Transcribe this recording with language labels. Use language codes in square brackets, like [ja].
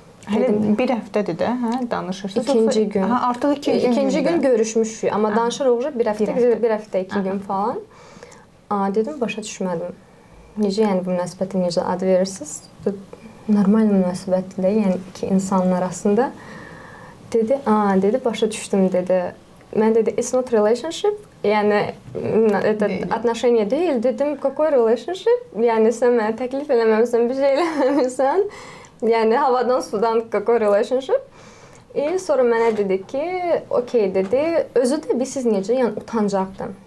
[az] Hələ bir həftədir də, danışırsınız. İkinci gün. Artıq ikinci gün görüşmüşük, amma danışırıq bir həftə, 2 gün falan. Dedim, başa düşmədim. necə yəni bu münasibətə necə ad verirsiniz? Normal münasibətdir, yəni iki insanın arasında. Dedi, dedi başa düşdüm dedi. Mən dedi [en] it's not relationship. [az] Yəni отношения deyil. Dedim [ru] какой [az] relationship? Yəni sən mənə təklif eləməmisən, bir şey eləməmisən. Yəni havadan sudan [ru] какой [az] relationship? Sonra mənə dedi ki, okey dedi. Özü də siz necə, yəni utancaqdım.